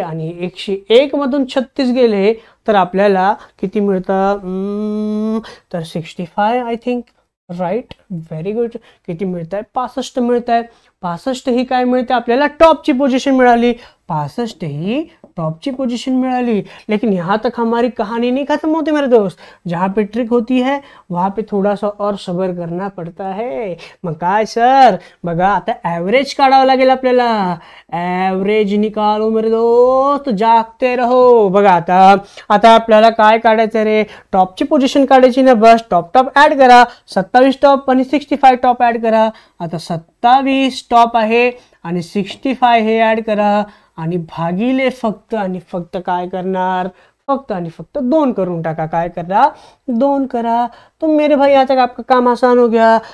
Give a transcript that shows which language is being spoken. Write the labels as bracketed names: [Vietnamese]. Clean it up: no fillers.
[Marathi] आणि 101 मधून 36 गेले तर आपल्याला किती मिळतं, तर 65 [English] I think, right. Very good. [Marathi] किती मिळत आहे, 65 मिळत आहे. 65 ही काय मिळते आपल्याला, टॉपची पोजीशन मिळाली. 65 ही टॉपची पोजीशन मिळाली. [Hindi] लेकिन यहाँ तक हमारी कहानी नहीं खत्म होती मेरे दोस्त. जहाँ पे ट्रिक होती है वहाँ पे थोड़ा सा और सबर करना पड़ता है. [Marathi] मग काय सर बघा, आता ॲव्हरेज काढावं लागेल आपल्याला. [Hindi] ॲव्हरेज निकालो मेरे दोस्त, जागते रहो. [Marathi] बघा आता आपल्याला काय काढायचं रे, टॉपची पोजीशन काढायची ना. बस टॉप ऍड करा. 27 टॉप आणि 65 टॉप ऍड करा. आता 27 टॉप आहे आणि 65 हे ऍड करा आणि भागिले फक्त आणि फक्त काय करणार, फक्त आणि फक्त 2 करून टाका. काय करा, 2 करा. [Hindi] तो मेरे भाई आज तक आपका काम आसान हो गया.